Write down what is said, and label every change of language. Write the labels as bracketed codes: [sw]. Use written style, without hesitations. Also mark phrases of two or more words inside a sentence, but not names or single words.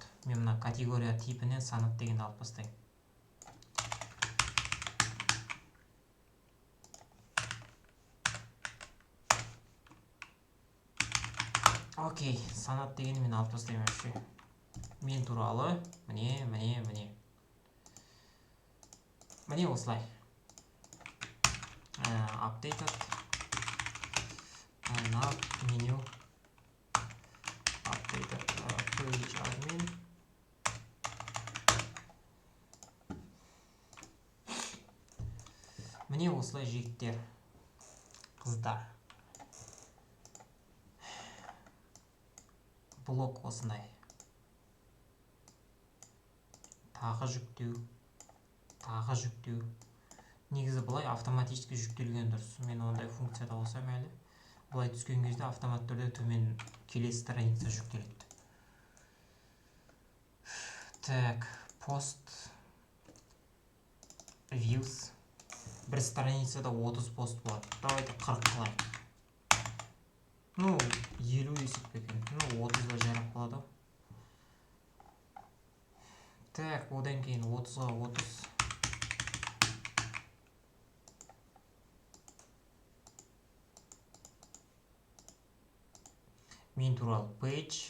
[kk] Мен мына категория типінен санат деген алып бастайын. Окей, санат деген мен алып бастайын вообще. Мен туралы міне. Міне осылай. [en] Updated. Nav menu. Updated page admin. [kk] Міне осылай жігіттер, қыздар. Блок осындай. Тағы жүктеу. Негізі бұлай автоматически жүктелген дұрыс. Мен ондай функцияда қосам әлі. Бұлай түскен кезде автомат түрде төмен келесі страница жүктеледі. Так, [en] post views. [kk] Бір страницада 30 пост болады. Давайте 40 қылайық. 50 есеп екен. 30-ға жарап қалады. Так, одан кейін 30-ға 30. Мен туралы page.